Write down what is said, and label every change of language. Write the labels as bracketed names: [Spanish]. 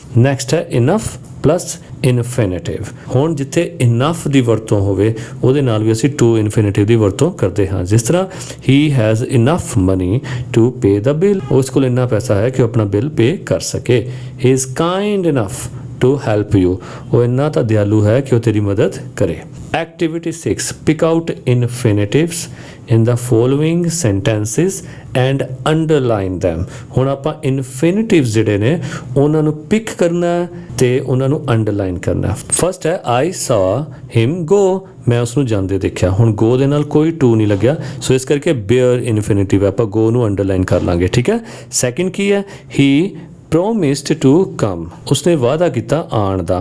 [Punjabi] Next ਹੈ enough plus ਇਨਫਿਨਿਟਿਵ। ਹੁਣ ਜਿੱਥੇ ਇਨਫ ਦੀ ਵਰਤੋਂ ਹੋਵੇ ਉਹਦੇ ਨਾਲ ਵੀ ਅਸੀਂ ਟੂ ਇਨਫਿਨਿਟਿਵ ਦੀ ਵਰਤੋਂ ਕਰਦੇ ਹਾਂ। ਜਿਸ ਤਰ੍ਹਾਂ [English] ਹੀ has enough money to pay the bill, [Punjabi] ਉਸ ਕੋਲ ਇੰਨਾ ਪੈਸਾ ਹੈ ਕਿ ਉਹ ਆਪਣਾ ਬਿੱਲ ਪੇ ਕਰ ਸਕੇ। [English] he is kind enough to help you, [Punjabi] ਉਹ ਇੰਨਾ ਤਾਂ ਦਿਆਲੂ ਹੈ ਕਿ ਉਹ ਤੇਰੀ ਮਦਦ ਕਰੇ। [English] Activity 6, pick out infinitives in the following sentences and underline them। [Punjabi] ਹੁਣ ਆਪਾਂ ਇਨਫਿਨਿਟਿਵਸ ਜਿਹੜੇ ਨੇ ਉਹਨਾਂ ਨੂੰ ਪਿਕ ਕਰਨਾ ਤੇ ਉਹਨਾਂ ਨੂੰ ਅੰਡਰਲਾਈਨ ਕਰਨਾ। ਫਸਟ ਹੈ [English] I saw him go, [Punjabi] ਮੈਂ ਉਸ ਨੂੰ ਜਾਂਦੇ ਦੇਖਿਆ। ਹੁਣ go ਦੇ ਨਾਲ ਕੋਈ ਟੂ ਨਹੀਂ ਲੱਗਿਆ, ਸੋ ਇਸ ਕਰਕੇ ਬੇਅਰ ਇਨਫਿਨਿਟਿਵ ਆਪਾਂ go ਨੂੰ ਅੰਡਰਲਾਈਨ ਕਰ ਲਾਂਗੇ। ਠੀਕ ਹੈ। ਸੈਕਿੰਡ ਕੀ ਹੈ, [English] he promised to come, [Punjabi] ਉਸਨੇ ਵਾਅਦਾ ਕੀਤਾ ਆਉਣ ਦਾ।